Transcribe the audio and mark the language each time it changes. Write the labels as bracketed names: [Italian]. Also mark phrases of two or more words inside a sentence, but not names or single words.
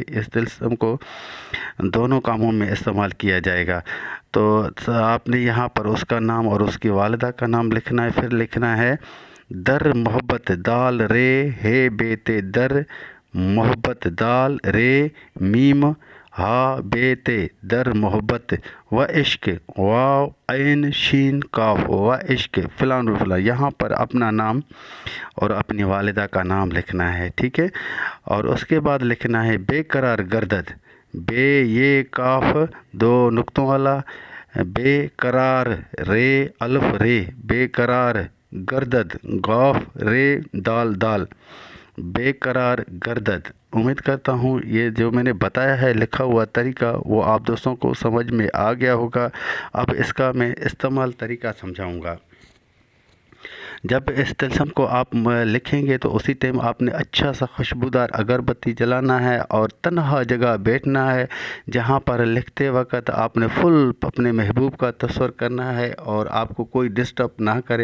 [Urdu] اس طلسم کو دونوں کاموں میں استعمال کیا جائے گا. تو آپ نے یہاں پر اس کا نام اور اس کی والدہ کا نام لکھنا ہے. پھر لکھنا ہے در محبت دال رے ہے بے تے در محبت دال رے میم ہا بے تے در محبت و عشق واو عین شین کاف و عشق فلان و فلان. یہاں پر اپنا نام اور اپنی والدہ کا نام لکھنا ہے، ٹھیک ہے. اور اس کے بعد لکھنا ہے [Persian] بے قرار گردد، [Urdu] بے یہ کاف دو نقطوں والا، بے قرار رے الف رے، [Persian] بے قرار گردد [Urdu] غاف رے دال دال، [Persian] بے قرار گردد. [Urdu] امید کرتا ہوں یہ جو میں نے بتایا ہے لکھا ہوا طریقہ وہ آپ دوستوں کو سمجھ میں آ گیا ہوگا. اب اس کا میں استعمال طریقہ سمجھاؤں گا. جب اس طلسم کو آپ لکھیں گے تو اسی ٹائم آپ نے اچھا سا خوشبودار اگربتی جلانا ہے اور تنہا جگہ بیٹھنا ہے جہاں پر لکھتے وقت آپ نے فل اپنے محبوب کا تصور کرنا ہے اور آپ کو کوئی ڈسٹرب نہ کرے.